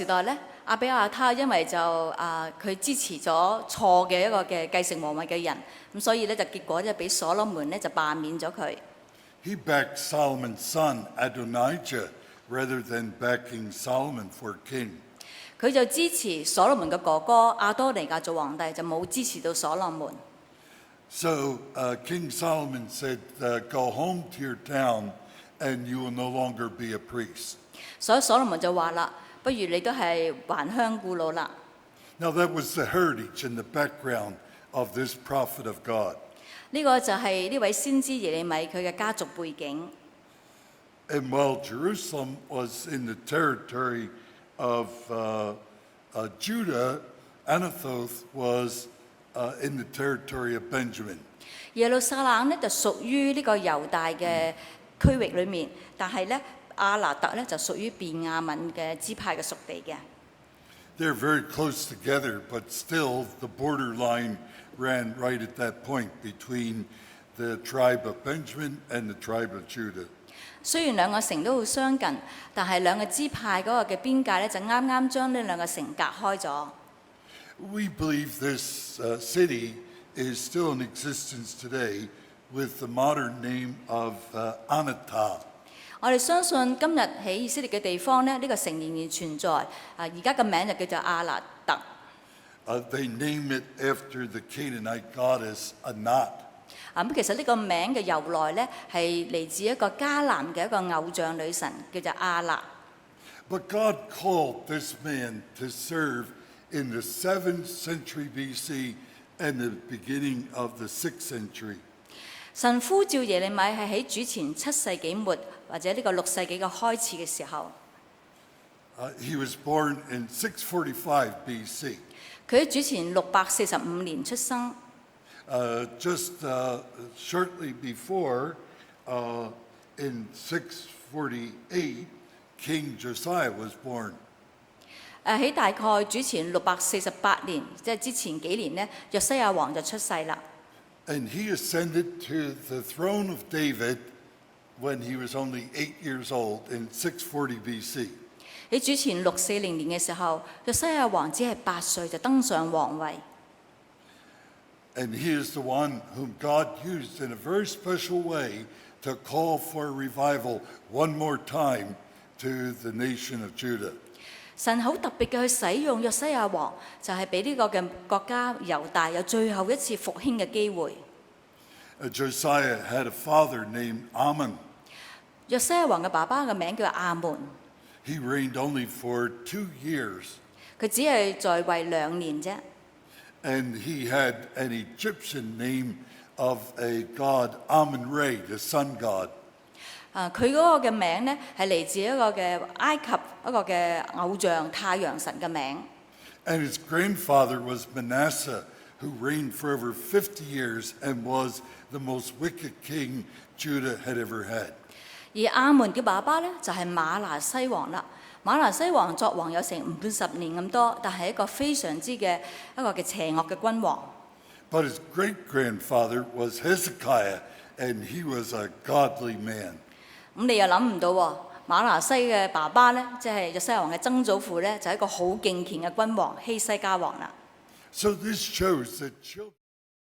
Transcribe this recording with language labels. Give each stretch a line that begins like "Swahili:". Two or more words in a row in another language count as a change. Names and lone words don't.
Cantonese: 喺所羅門時代呢， 亞比亞他因為就佢支持咗錯嘅一個嘅繼承皇位嘅人，咁所以咧就結果就俾所羅門咧就罷免咗佢。
English: He backed Solomon's son Adonijah rather than backing Solomon for king.
Cantonese: 佢就支持所羅門嘅哥哥亞多尼亞做皇帝，就冇支持到所羅門。
English: So King Solomon said, "Go home to your town, and you will no longer be a priest."
Cantonese: 所以所羅門就話啦，不如你都係還鄉故老啦。
English: Now that was the heritage and the background of this prophet of God.
Cantonese: 呢個就係呢位先知耶利米佢嘅家族背景。
English: And while Jerusalem was in the territory of Judah, Anathoth was in the territory of Benjamin.
Cantonese: 耶路撒冷呢就屬於呢個猶大嘅區域裏面，但係咧亞拿特咧就屬於便雅憫嘅支派嘅屬地嘅。
English: They're very close together, but still the borderline ran right at that point between the tribe of Benjamin and the tribe of Judah.
Cantonese: 雖然兩個城都好相近，但係兩個支派嗰個嘅邊界咧就啱啱將呢兩個城隔開咗。
English: We believe this city is still in existence today with the modern name of Anatah.
Cantonese: 我哋相信今日喺以色列嘅地方咧，呢個城仍然存在。而家嘅名就叫做亞拿特。
English: They name it after the Canaanite goddess Anat.
Cantonese: 咁其實呢個名嘅由來咧係嚟自一個迦南嘅一個偶像女神，叫做亞納。
English: But God called this man to serve in the 7th century BC and the beginning of the 6th century.
Cantonese: 神呼召耶利米係喺主前7世紀末或者呢個6世紀嘅開始嘅時候。
English: He was born in 645 BC.
Cantonese: 佢喺主前645年出生。
English: Just shortly before, in 648, King Josiah was born.
Cantonese: 喺大概主前648年，即係之前幾年呢，約西亞王就出世啦。
English: And he ascended to the throne of David when he was only 8 years old in 640 BC.
Cantonese: 喺主前640年嘅時候，約西亞王只係8歲就登上皇位。
English: And he is the one whom God used in a very special way to call for revival one more time to the nation of Judah.
Cantonese: 神好特別嘅去使用約西亞王，就係俾呢個嘅國家猶大有最後一次復興嘅機會。
English: Josiah had a father named Ammon.
Cantonese: 約西亞王嘅爸爸嘅名叫亞門。
English: He reigned only for 2 years.
Cantonese: 佢只係在位2年啫。
English: And he had an Egyptian name of a god, Amun-Re, the sun god.
Cantonese: 佢嗰個嘅名咧係嚟自一個嘅埃及一個嘅偶像太陽神嘅名。
English: And his grandfather was Manasseh, who reigned for over 50 years and was the most wicked king Judah had ever had.
Cantonese: 而亞門嘅爸爸咧就係馬拿西王啦。馬拿西王作王有成50年咁多，但係一個非常之嘅一個嘅邪惡嘅君王。
English: But his great-grandfather was Hezekiah, and he was a godly man.
Cantonese: 咁你又諗唔到喎，馬拿西嘅爸爸咧，即係約西亞王嘅曾祖父咧，就係一個好敬虔嘅君王希西家王啦。
English: So this shows that children